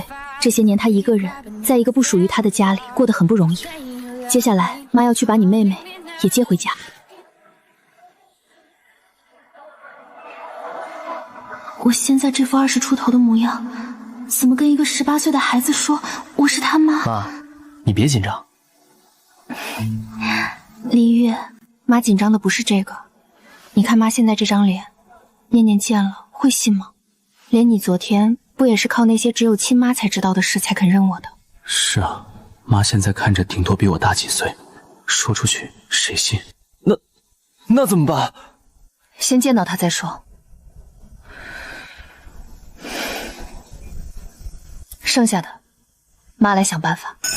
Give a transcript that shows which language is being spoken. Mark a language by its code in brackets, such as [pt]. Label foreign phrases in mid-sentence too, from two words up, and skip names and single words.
[zh] 這些年她一個人在一個不屬於她的家裡過得很不容易。接下來媽要去把你妹妹也接回家。我現在這副20出頭的模樣，怎麼跟一個18歲的孩子說我是他媽？媽，你別緊張。林玉，媽緊張的不是這個。你看媽現在這張臉，念念見了會信嗎？連你昨天不也是靠那些只有親媽才知道的事才肯認我的？是啊，媽現在看着頂多比我大幾歲，說出去誰信？那怎麼辦？先見到她再說。剩下的，媽來想辦法。